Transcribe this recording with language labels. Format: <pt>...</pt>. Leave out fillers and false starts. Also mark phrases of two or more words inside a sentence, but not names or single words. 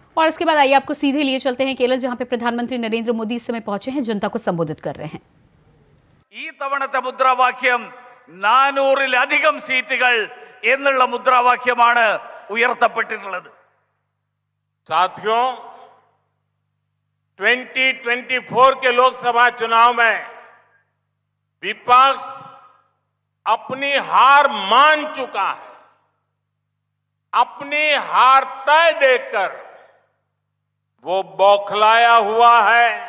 <hi>और इसके बाद आइए आपको सीधे लिए चलते हैं केरल, जहां पे प्रधानमंत्री नरेंद्र मोदी इस समय पहुंचे हैं, जनता को संबोधित कर रहे हैं।</hi> <ml>ഈ തവണത്തെ മുദ്രാവാക്യം 400-ലധികം സീറ്റുകൾ എന്നുള്ള മുദ്രാവാക്യമാണ് ഉയർത്തപ്പെട്ടിട്ടുള്ളത്.</ml> <hi>साथियों, 2024 के लोकसभा चुनाव में विपक्ष अपनी हार मान चुका है. अपनी हार तय देखकर वो बौखलाया हुआ है.</hi>